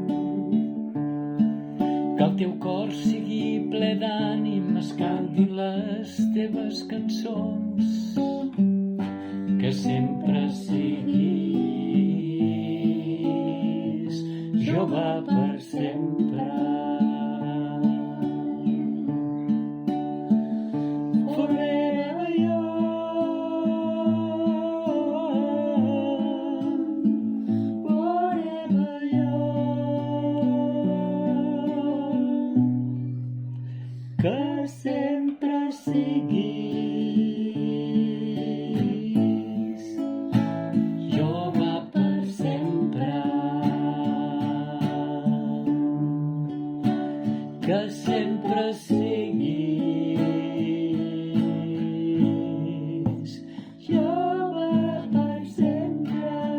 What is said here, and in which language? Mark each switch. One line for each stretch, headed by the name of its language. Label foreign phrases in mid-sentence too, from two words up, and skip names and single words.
Catalan: que el teu cor sigui ple d'ànim, es cantin les teves cançons, que sempre siguis jove per sempre.
English: Forever young, forever young.
Catalan: Que sempre siguis jove per sempre. Que sempre siguis jove per sempre.